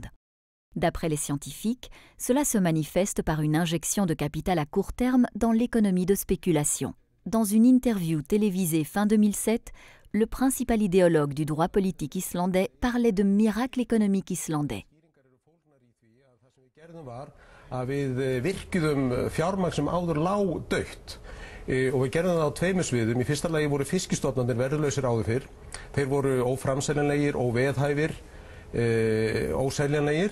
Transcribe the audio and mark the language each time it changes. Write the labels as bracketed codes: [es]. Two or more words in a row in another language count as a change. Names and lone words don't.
[fr] D'après les scientifiques, cela se manifeste par une injection de capital à court terme dans l'économie de spéculation. Dans une interview télévisée fin 2007, le principal idéologue du droit politique islandais parlait de miracle économique islandais. [is] Við virkjuðum fjármagn sem áður lá dautt og við gerðum það á tveimur sviðum. Í fyrsta lagi voru fiskistofnarnir verðlausir áður fyrr. Þeir voru óframseljanlegir, óveðhæfir, óseljanlegir.